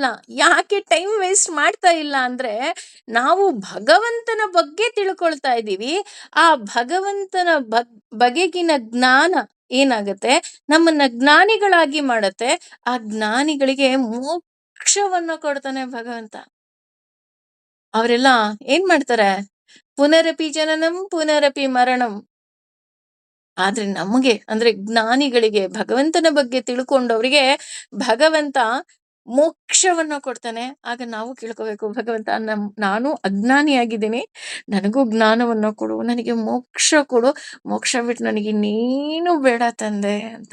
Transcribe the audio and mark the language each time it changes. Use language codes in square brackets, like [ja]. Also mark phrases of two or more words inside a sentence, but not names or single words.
[kn] ಯಾಕೆ [en] time waste [kn] ಮಾಡ್ತಾ ಇಲ್ಲ ಅಂದ್ರೆ, ನಾವು ಭಗವಂತನ ಬಗ್ಗೆ ತಿಳ್ಕೊಳ್ತಾ ಇದ್ದೀವಿ. ಆ ಭಗವಂತನ ಬಗೆಗಿನ ಜ್ಞಾನ ಏನಾಗತ್ತೆ, ನಮ್ಮನ್ನ ಜ್ಞಾನಿಗಳಾಗಿ ಮಾಡತ್ತೆ. ಆ ಜ್ಞಾನಿಗಳಿಗೆ ಮೋಕ್ಷವನ್ನ ಕೊಡ್ತಾನೆ ಭಗವಂತ. ಅವರೆಲ್ಲ ಏನ್ ಮಾಡ್ತಾರೆ? [sa] ಪುನರಪಿ ಜನನಂ ಪುನರಪಿ ಮರಣಂ. [kn] ಆದ್ರೆ ನಮಗೆ ಅಂದ್ರೆ ಜ್ಞಾನಿಗಳಿಗೆ, ಭಗವಂತನ ಬಗ್ಗೆ ತಿಳ್ಕೊಂಡವರಿಗೆ ಭಗವಂತ ಮೋಕ್ಷವನ್ನ ಕೊಡ್ತಾನೆ. ಆಗ ನಾವು ಕೇಳ್ಕೋಬೇಕು, ಭಗವಂತ ನಾನು ಅಜ್ಞಾನಿಯಾಗಿದ್ದೀನಿ, ನನಗೂ ಜ್ಞಾನವನ್ನ ಕೊಡು, ನನಗೆ ಮೋಕ್ಷ ಕೊಡು, ಮೋಕ್ಷ ಬಿಟ್ಟು ನನಗೆ ಇನ್ನೇನು ಬೇಡ ತಂದೆ ಅಂತ.